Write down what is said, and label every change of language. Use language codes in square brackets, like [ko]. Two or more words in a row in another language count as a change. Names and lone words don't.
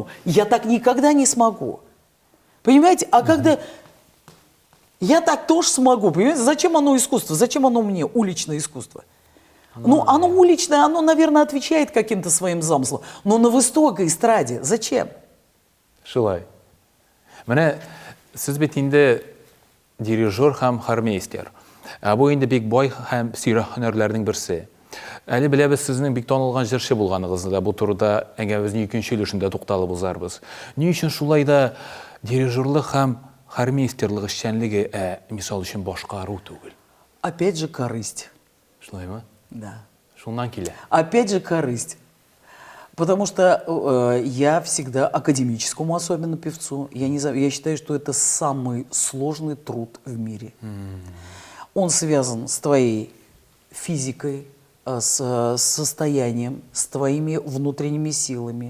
[ru] Я так никогда не смогу. Понимаете? А когда... Я так тоже смогу, понимаете? Зачем оно искусство? Зачем оно мне, уличное искусство? Ну, оно уличное, оно, наверное, отвечает каким-то своим замыслам. Но на высокой эстраде зачем? [tt] Шулай. Менә сез бит инде дирижер һәм хормейстер. Бу инде бик бай һәм сирах һөнәрләрнең берсе. Әле беләбез сезнең бик танылган җырчы булганыгызны да, бу турыда әңгәмәбезнең икенче өлешендә тукталып узарбыз. Ни өчен шулай да дирижерлык һәм хормейстерлык эшчәнлеге, мисал өчен башкару түгел? [ru] Опять же корысть. [tt] Шулаймы? [ru] Да. [tt] Шуннан килә. [ru] Опять же корысть. Потому что я всегда академическому, особенно певцу, я считаю, что это самый сложный труд в мире. Он связан с твоей физикой, с состоянием, с твоими внутренними силами.